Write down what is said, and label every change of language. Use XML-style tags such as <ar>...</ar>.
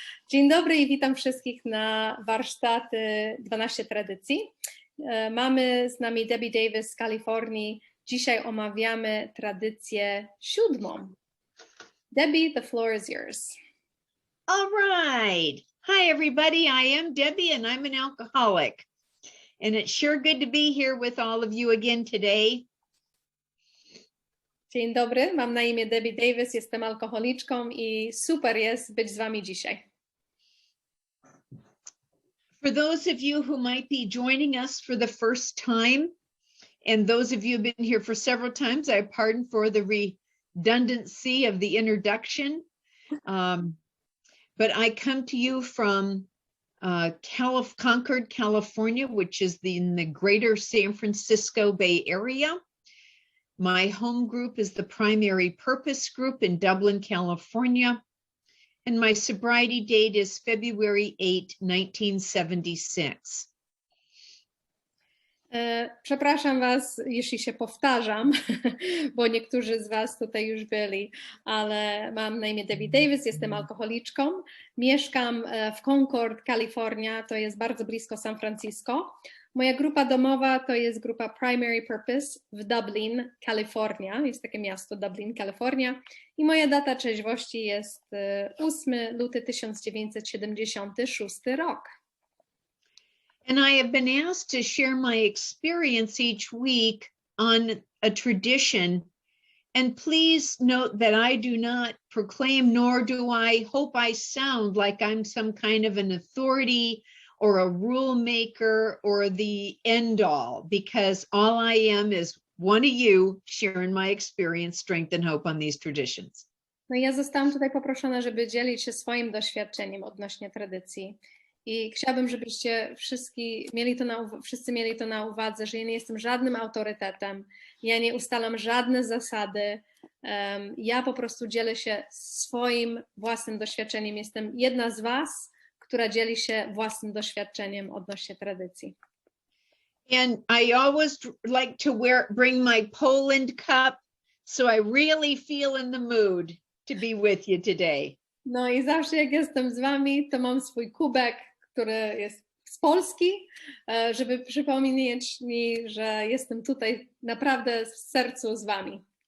<pl>Dzień dobry i witam wszystkich na warsztaty 12 tradycji. Mamy z nami Debbie Davis z Kalifornii. Dzisiaj omawiamy tradycję 7.</pl> <en>Debbie, the floor is yours. All right. Hi, everybody. I am Debbie, and I'm an alcoholic. And it's sure good to be here with all of you again today.</en> <pl>Dzień dobry, mam na imię Debbie Davis, jestem alkoholiczką i super jest być z wami dzisiaj.</pl> <en>For those of you who might be joining us for the first time, and those of you who've been here for several times, I pardon for the redundancy of the introduction. But I come to you from Concord, California, which is in the greater San Francisco Bay Area. My home group is the Primary Purpose Group in Dublin, California. And my sobriety date is February 8, 1976.</en> <pl>Przepraszam was, jeśli się powtarzam, bo niektórzy z was tutaj już byli, ale mam na imię Debbie Davis, jestem alkoholiczką, mieszkam w Concord, Kalifornia, to jest bardzo blisko San Francisco. Moja grupa domowa to jest grupa Primary Purpose w Dublin, Kalifornia, jest takie miasto Dublin, Kalifornia i moja data trzeźwości jest 8 luty 1976 rok.</pl> <en>And I have been asked to share my experience each week on a tradition. And please note that I do not proclaim, nor do I hope I sound like I'm some kind of an authority or a rule maker or the end all, because all I am is one of you sharing my experience, strength, and hope on these traditions.</en> <pl>No ja zostałam tutaj poproszona, żeby dzielić się swoim doświadczeniem odnośnie tradycji. I chciałabym, żebyście wszyscy mieli to na uwadze, że ja nie jestem żadnym autorytetem, ja nie ustalam żadne zasady, ja po prostu dzielę się swoim własnym doświadczeniem. Jestem jedna z was, która dzieli się własnym doświadczeniem odnośnie tradycji.</pl> <en>And I always like to bring my Poland cup, so I really feel in the mood to be with you today.</en> <pl>No i zawsze jak jestem z wami, to mam swój kubek, który jest z Polski, żeby przypomnieć mi, że jestem tutaj naprawdę w sercu z wami.</pl>